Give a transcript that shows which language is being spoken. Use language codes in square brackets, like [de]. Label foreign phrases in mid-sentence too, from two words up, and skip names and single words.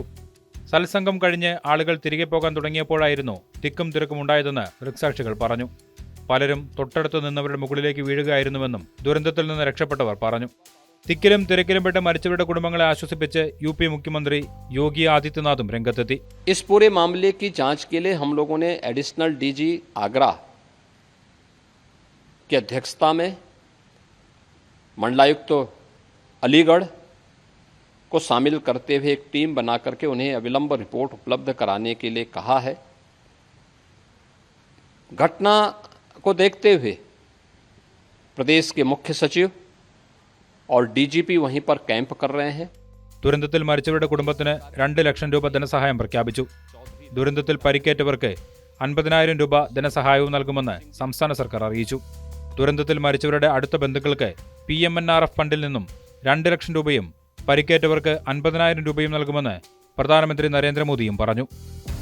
[ml] സത്സംഗം കഴിഞ്ഞ് ആളുകൾ തിരികെ പോകാൻ തുടങ്ങിയപ്പോഴായിരുന്നു തിക്കും തിരക്കും ഉണ്ടായതെന്ന് ദൃക്സാക്ഷികൾ പറഞ്ഞു. പലരും തൊട്ടടുത്ത് നിന്നവരുടെ മുകളിലേക്ക് വീഴുകയായിരുന്നുവെന്നും ദുരന്തത്തിൽ നിന്ന് രക്ഷപ്പെട്ടവർ പറഞ്ഞു. തിക്കിലും തിരക്കിലും പെട്ട് മരിച്ചവരുടെ കുടുംബങ്ങളെ ആശ്വസിപ്പിച്ച് യുപി മുഖ്യമന്ത്രി യോഗി ആദിത്യനാഥും രംഗത്തെത്തി. [hi] इस पूरे मामले की जांच के लिए हम लोगों ने एडिशनल डीजी आगरा की अध्यक्षता में मंडलायुक्त अलीगढ़ को शामिल करते हुए एक टीम बना करके उन्हें अविलंब रिपोर्ट उपलब्ध कराने के लिए कहा है. घटना को देखते हुए प्रदेश के मुख्य सचिव और डीजीपी वहीं पर कैंप कर रहे हैं. [ml] ദുരന്തത്തിൽ മരിച്ചവരുടെ കുടുംബത്തിന് 2 ലക്ഷം രൂപ ധനസഹായം പ്രഖ്യാപിച്ചു. ദുരന്തത്തിൽ പരിക്കേറ്റവർക്ക് 50,000 രൂപ ധനസഹായവും നൽകുമെന്ന് സംസ്ഥാന സർക്കാർ അറിയിച്ചു. ദുരന്തത്തിൽ മരിച്ചവരുടെ അടുത്ത ബന്ധുക്കൾക്ക് PMNRF ഫണ്ടിൽ നിന്നും 2 ലക്ഷം രൂപയും പരിക്കേറ്റവർക്ക് 50,000 രൂപയും നൽകുമെന്ന് പ്രധാനമന്ത്രി നരേന്ദ്രമോദിയും പറഞ്ഞു.